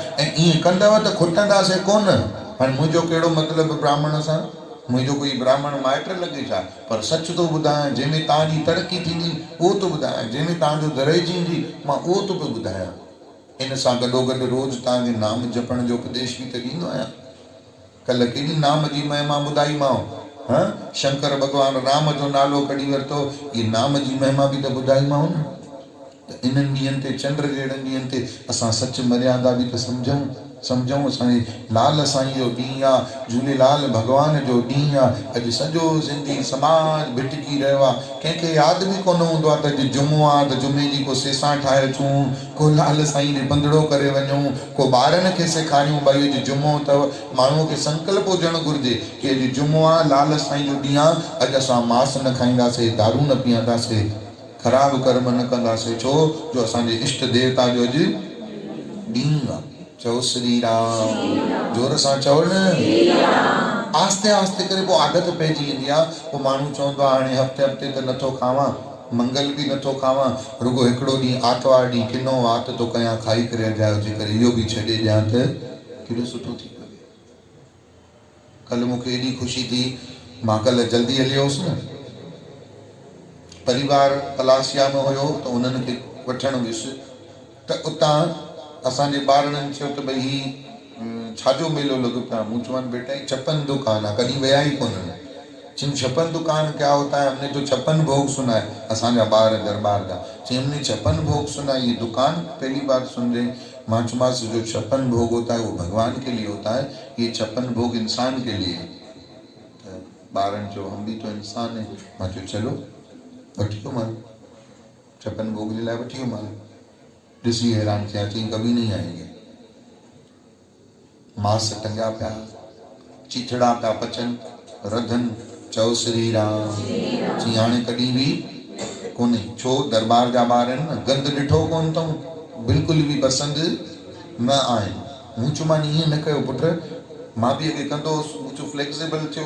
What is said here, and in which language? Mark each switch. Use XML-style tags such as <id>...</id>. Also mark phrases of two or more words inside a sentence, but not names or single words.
<sd>ऐं ईअं कंदव त खुटंदासीं कोन। हाणे मुंहिंजो कहिड़ो मतिलबु ब्राह्मण सां, मुंहिंजो कोई ब्राह्मण माइट लॻे छा, पर सच थो ॿुधायां। जंहिंमें तव्हांजी तरक़ी थींदी उहो थो ॿुधायां, जंहिंमें तव्हांजो दरेजी ईंदी मां उहो थो पियो ॿुधायां। इन सां गॾोगॾु रोज़ु तव्हांखे नाम जपण जो उपदेश बि त ॾींदो आहियां। कल्ह केॾी नाम जी महिमा ॿुधाईमांव। हा, शंकर भॻवानु राम जो नालो कढी वरितो, इहे नाम जी महिमा बि त ॿुधाईमांव न। त इन्हनि ॾींहंनि ते, चंड जहिड़नि ॾींहंनि ते असां सच मर्यादा बि त सम्झूं। असांजे लाल साईं जो ॾींहुं आहे, झूलेलाल भॻवान जो ॾींहुं आहे। अॼु सॼो सिंधी समाज भिटकी रहियो आहे। कंहिंखे यादि बि कोन हूंदो आहे त अॼु जुमो आहे, त जुमे जी को सेसा ठाहे अचूं, को लाल साईं ॾे बंदिड़ो करे वञूं, को ॿारनि खे सेखारियूं भई अॼु जुमो अथव। माण्हूअ खे संकल्प हुजणु घुरिजे की अॼु जुमो आहे, लाल साईं जो ॾींहुं आहे, अॼु असां मांस न खाईंदासीं, दारू न पीअंदासीं, ख़राबु कर्म न कंदासीं। छो जो असांजे इष्ट देवता जो अॼु ॾींहुं आहे। चओ श्री राम, जोर सां चओ न। आस्ते आस्ते करे पोइ आदत पइजी वेंदी आहे। पोइ माण्हू चवंदो आहे हाणे हफ़्ते हफ़्ते त नथो खावां, मंगल बि नथो खावां, रुगो हिकिड़ो ॾींहुं आर्तवार ॾींहुं किनो वात थो कयां, खाई करे अजायो जे करे इहो बि छॾे ॾियां त केॾो सुठो थी पियो। कल्ह मूंखे एॾी ख़ुशी थी, मां कल्ह जल्दी हली वियुसि न, परिवार पलासिया में हुयो त उन्हनि खे वठणु वियुसि। त उतां असांजे ॿारनि चयो त भई ही छाजो मेलो लॻो पियो आहे। मूं चवां बेटा ही छप्पन दुकान आहे, कॾहिं विया ई कोन्हनि।</sd> <hi>चईं छप्पन दुकान क्या होता है, हमने तो छप्पन भोग सुना है।</hi> <sd>असांजा ॿार दरबार जा चईं</sd> <hi>हमने छप्पन भोग सुना है, ये दुकान पहली बार सुन रहे।</hi> <sd>मां चुमास जो</sd> <hi>छप्पन भोग होता है वो भगवान के लिए होता है, ये छप्पन भोग इंसान के लिए।</hi> <sd>ॿारनि चयो</sd> <hi>हम भी तो इंसान है।</hi> <sd>मां चयो चलो वठी वियो मां, छप्पन भोग जे लाइ वठी वियो मां। ॾिसी हैरान थिया, चईं</sd> <hi>कभी नहीं आएंगे।</hi> <sd>मांस टंगिया पिया, चिथड़ा पिया पचनि, रधन चओ श्री राम। चई हाणे कॾहिं बि कोन्हे, छो दरबार जा ॿार आहिनि न, गंद ॾिठो कोन अथऊं, बिल्कुलु बि पसंदि न आहिनि। मूं चयोमांनि ईअं न कयो पुट, मां बि अॻे कंदो हुउसि, मूं चयो फ्लेक्सिबल थियो।</sd>